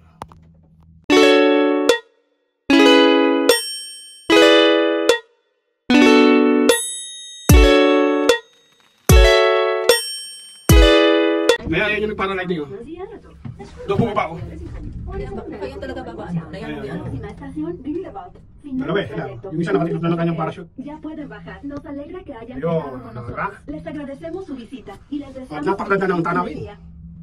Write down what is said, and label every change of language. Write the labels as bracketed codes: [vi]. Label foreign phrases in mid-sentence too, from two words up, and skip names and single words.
[tl] May ayan yung para lighting oh. Doon bumaba ako. Kaya talaga babaan. Kaya mo yan. Pero yung isa nakatiklop na ng kanyang parachute. [es] Ya pueden bajar. Nos alegra que hayan [tl] Ayun, [es] estado con nosotros. Les agradecemos su visita y les deseamos [tl] napakaganda ng tanawin. [es] un día.